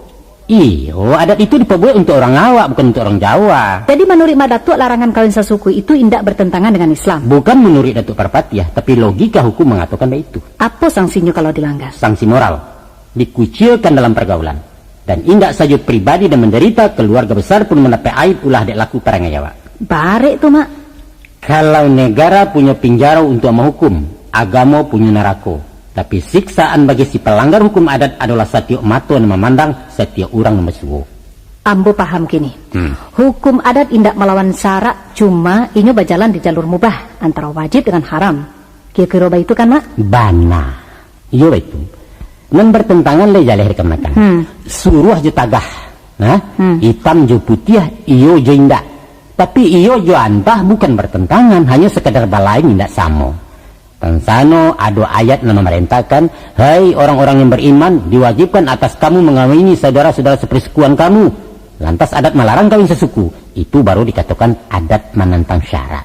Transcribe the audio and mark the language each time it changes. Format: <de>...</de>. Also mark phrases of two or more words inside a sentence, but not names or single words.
<id>Iyo, adat itu diperbuat untuk orang awak bukan untuk orang Jawa. Jadi menurut Madatuk larangan kawin sesuku itu tidak bertentangan dengan Islam. Bukan menurut Datuk Parpatiah, tapi logika hukum mengatakan itu. Apa sanksinya kalau dilanggar? Sanksi moral, dikucilkan dalam pergaulan. Dan indak saja pribadi dan menderita, keluarga besar pun mendapat aib ulah dek laku perangai Jawa.</id> <min>Barek tuh mak.</min> <id>Kalau negara punya penjara untuk menghukum, agama punya neraka. Tapi siksaan bagi si pelanggar hukum adat adalah setiap mata yang memandang, setiap orang yang bersuara.</id> <min>Ambo paham kini.</min> <id>Hukum adat indak melawan syarak, cuma ini berjalan di jalur mubah antara wajib dengan haram. Kira-kira itu kan mak?</id> <min>Bana. Iya itu. Nan bertentangan le jaleh kemakan. Suruh je tagah. Hitam je putih, iyo je indak. Tapi iyo je antah bukan bertentangan, hanya sekedar balain indak sama.</min> <id>Tansano ada ayat yang memerintahkan, hai orang-orang yang beriman, diwajibkan atas kamu mengawini saudara-saudara sepersekuan kamu. Lantas adat melarang kawin sesuku. Itu baru dikatakan adat menentang syarak.</id>